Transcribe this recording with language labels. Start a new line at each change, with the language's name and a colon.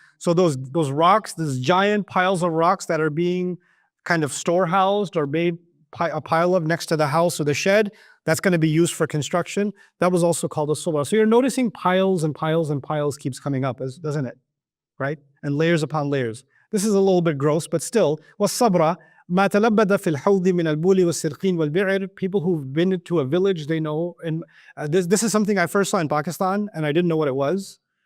English: So those rocks, those giant piles of rocks that are being kind of storehoused or made a pile of next to the house or the shed, that's going to be used for construction. That was also called a subra. So you're noticing piles and piles and piles keeps coming up, doesn't it? Right? And layers upon layers. This is a little bit gross, but still,
Arabic: والصبر ما تلبد في الحوض من البول والسرقين والبعر.
English: People who've been to a village, they know. And this is something I first saw in Pakistan, and I didn't know what it was.